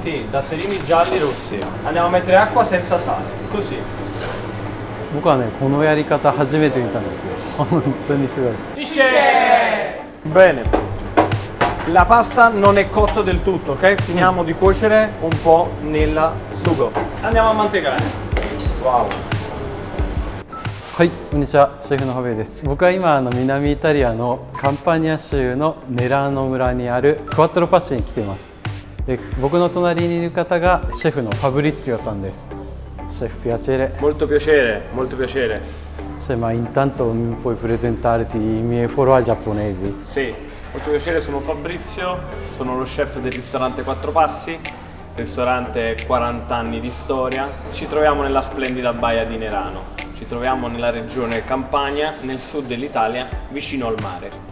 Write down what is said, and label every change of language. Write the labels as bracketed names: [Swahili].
[Italian] sì, datterini gialli rossi. Andiamo a mettere acqua senza sale, così. [Japanese] 僕はね、このやり方初めて見たんですよ。本当にすごいです。 [Italian] Finisce! Bene. La pasta non è cotta del tutto, ok? Finiamo di cuocere un po' nel sugo. Andiamo a mantecare. Wow. [Japanese] はい、こんにちは、シェフのハベです。僕は今南イタリアのカンパニア州のネラーノ村にあるクワットロパッシに来ています。で、僕の隣にいる方がシェフのファブリッツィオさんです。シェフ、piacere. [Italian] Molto piacere, molto piacere. Ma intanto mi puoi presentarti i miei follower giapponesi? Sì, molto piacere, sono Fabrizio, sono lo chef del ristorante Quattro Passi, ristorante 40 anni di storia. Ci troviamo nella splendida baia di Nerano, ci troviamo nella regione Campania, nel sud dell'Italia, vicino al mare.